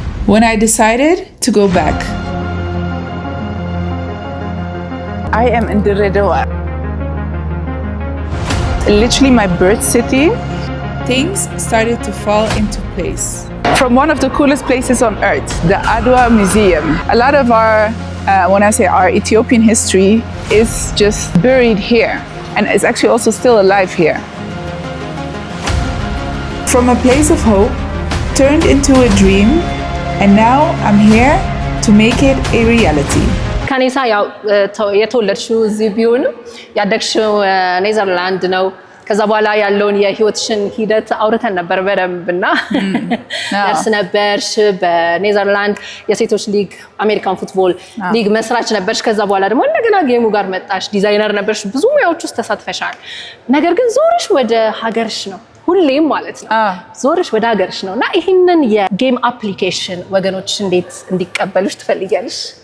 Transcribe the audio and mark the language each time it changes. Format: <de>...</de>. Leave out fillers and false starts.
<en>When I decided to go back, I am in Dirredawa. Literally my birth city. Things started to fall into place. From one of the coolest places on earth, the Adwa Museum. A lot of our, when I say our Ethiopian history, is just buried here, and it's actually also still alive here. From a place of hope, turned into a dream, and now I'm here to make it a reality.</en> <am>ካኒሳ ያው የተወለድሽው እዚህ ቢሆንም ያደግሽው ኔዘርላንድ ነው። ከዛ በኋላ ያለውን የህይወትሽን ሂደት አውርተን ነበር በደንብና ነርስ ነበርሽ፣ በኔዘርላንድ የሴቶች ሊግ አሜሪካን ፉትቦል ሊግ መስራች ነበርሽ። ከዛ በኋላ ደግሞ እንደገና ጌሙ ጋር መጣሽ፣ ዲዛይነር ነበርሽ፣ ብዙ ሙያዎች ውስጥ ተሳትፈሻል። ነገር ግን ዞርሽ ወደ ሀገርሽ ነው ሁሌም ማለት ነው። ዞርሽ ወደ ሀገርሽ ነውና ይሄንን የጌም አፕሊኬሽን ወገኖች እንዴት እንዲቀበሉሽ ትፈልጊያለሽ?</am>